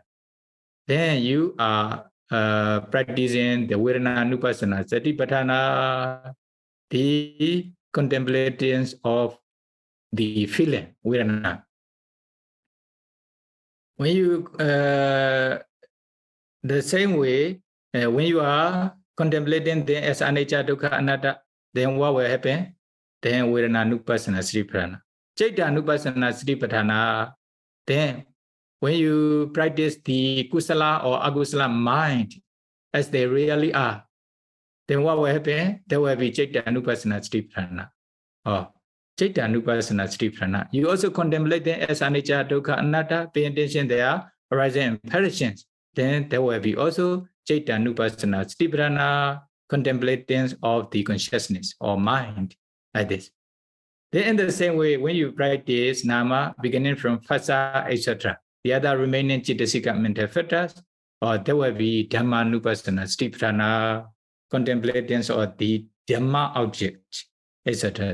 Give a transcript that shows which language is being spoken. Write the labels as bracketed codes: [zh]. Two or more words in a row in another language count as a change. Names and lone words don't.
[en] Then you are practicing the [pi] Vedana-nupassana Satipatthana, [en] the contemplations of the feeling, Vedana. When you, the same way, when you are contemplating them as [pi] anicca, dukkha, anatta, [en] then what will happen? [pi] Then Vedana-nupassana Satipatthana. Citta-nupassana Satipatthana, [en] then when you practice the kusala or akusala mind as they really are, then what will happen? There will be [pi] Citta-nupassana Satipatthana. [en] Oh, [pi] Citta-nupassana Satipatthana. [en] You also contemplate them as [pi] anicca, dukkha, anatta, [en] pay attention there, arising impressions. Then there will be also [pi] Citta-nupassana Satipatthana, [en] contemplations of the consciousness or mind, like this. Then in the same way, when you practice Nama, beginning from Phassa, etc., the other remaining Cittasika mental factors, or there will be [pi] Dhamma-nupassana Satipatthana, [en] contemplations of the Dhamma object, etc.